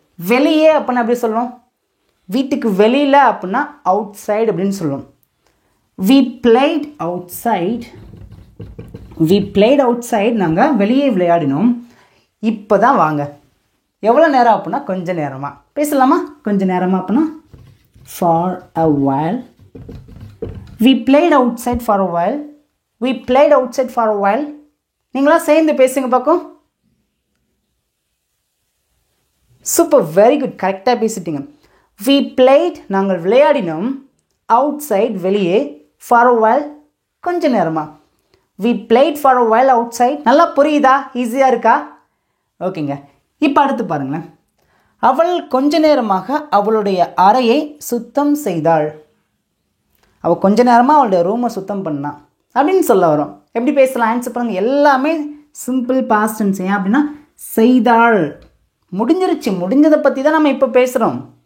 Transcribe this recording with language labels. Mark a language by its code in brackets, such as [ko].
[ta] வெளியே அப்படின்னா எப்படி சொல்லுவோம்? வீட்டுக்கு வெளியில் அப்படின்னா அவுட் சைடு அப்படின்னு சொல்லுவோம். [en] we played outside. we played outside. [ta] நாங்கள் வெளியே விளையாடினோம். இப்போ தான் வாங்க. எவ்வளோ நேரம் அப்படின்னா கொஞ்ச நேரமாக பேசலாமா? கொஞ்ச நேரமாக அப்படின்னா [en] for a while. we played outside for a while. we played outside for a while. [ta] நீங்களா சேர்ந்து பேசுங்க பார்க்கும். சூப்பர், வெரி குட், கரெக்டாக பேசிட்டீங்க. we played நாங்கள் விளையாடினோம், outside வெளியே, for a while கொஞ்ச நேரமா. [en] we played for a while outside. [ta] நல்லா புரியுதா? ஈஸியாக இருக்கா? ஓகேங்க, இப்போ அடுத்து பாருங்களேன். அவள் கொஞ்ச நேரமாக அவளுடைய அறையை சுத்தம் செய்தாள். அவள் கொஞ்ச நேரமாக அவளுடைய ரூமை சுத்தம் பண்ணா அப்படின்னு சொல்ல வரும். எப்படி பேசலாம்? ஆன்சர் பண்ணுங்க. எல்லாமே சிம்பிள் பாஸ்ட் டென்ஸ். ஏன் அப்படின்னா செய்தாள் முடிஞ்சிருச்சு, முடிஞ்சதை பற்றி தான் நம்ம இப்போ பேசுகிறோம்.